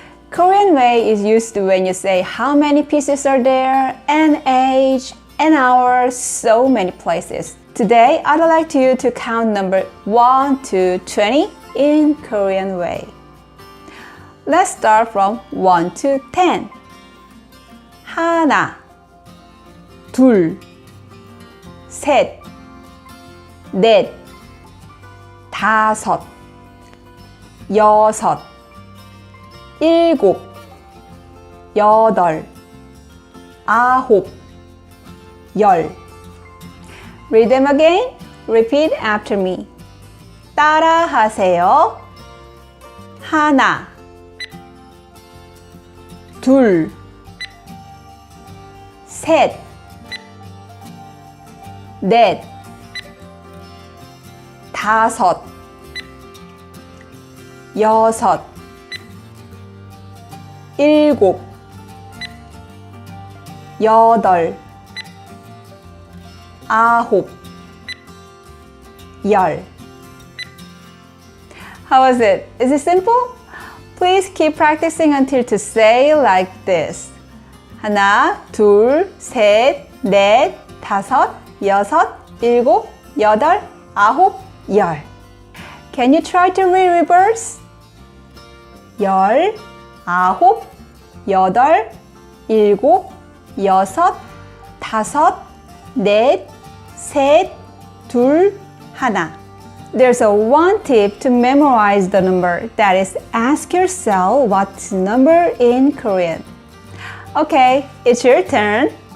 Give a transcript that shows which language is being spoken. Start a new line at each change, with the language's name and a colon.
English: Korean way is used when you say how many pieces are there, an age, an hour, so many places. Today, I'd like you to count number 1 to 20 in Korean way. Let's start from 1 to 10.
Korean: 하나, 둘, 셋, 넷, 다섯, 여섯, 일곱, 여덟, 아홉, 열.
English: Read them again. Repeat after me.
Korean: 따라 하세요. 하나, 둘, 셋, 넷, 다섯, 여섯, 일곱, 여덟, 아홉, 열.
English: How was it? Is it simple? Please keep practicing until to say like this.
Korean: 하나, 둘, 셋, 넷, 다섯, 여섯, 일곱, 여덟, 아홉, 열.
English: Can you try to read reverse?
Korean: 열, 아홉, 여덟, 일곱, 여섯, 다섯, 넷, 셋, 둘, 하나.
English: There's a one tip to memorize the number. That is, ask yourself what's number in Korean. Okay, it's your turn.